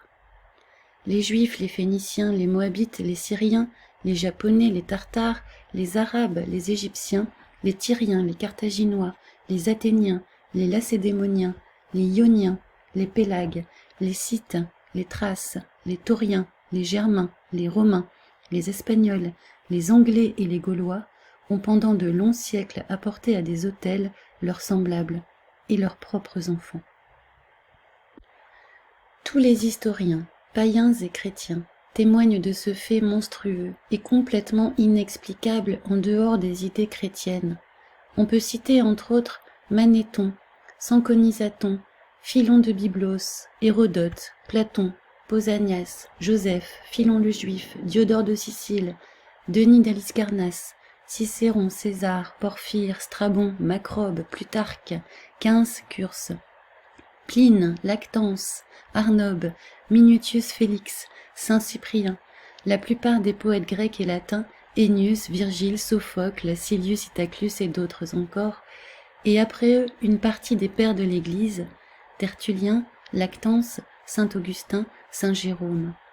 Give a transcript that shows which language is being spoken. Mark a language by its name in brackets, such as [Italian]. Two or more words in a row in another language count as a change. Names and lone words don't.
[French] Les Juifs, les Phéniciens, les Moabites, les Syriens, les Japonais, les Tartares, les Arabes, les Égyptiens, les Tyriens, les Carthaginois, les Athéniens, les Lacédémoniens, les Ioniens, les Pélagues, les Scythes, les Thraces, les Tauriens, les Germains, les Romains, les Espagnols, les Anglais et les Gaulois ont pendant de longs siècles apporté à des autels leurs semblables et leurs propres enfants. Tous les historiens, païens et chrétiens, témoignent de ce fait monstrueux et complètement inexplicable en dehors des idées chrétiennes. On peut citer entre autres Manéthon, Sanconisaton, Philon de Byblos, Hérodote, Platon, Pausanias, Joseph, Philon le Juif, Diodore de Sicile, Denis d'Aliscarnasse, Cicéron, César, Porphyre, Strabon, Macrobe, Plutarque, Quince, Curse, Pline, Lactance, Arnobe, Minutius Félix, Saint Cyprien, la plupart des poètes grecs et latins, Ennius, Virgile, Sophocle, Silius Itaclus et d'autres encore, et après eux une partie des pères de l'Église, Tertullien, Lactance, Saint Augustin, Saint Jérôme.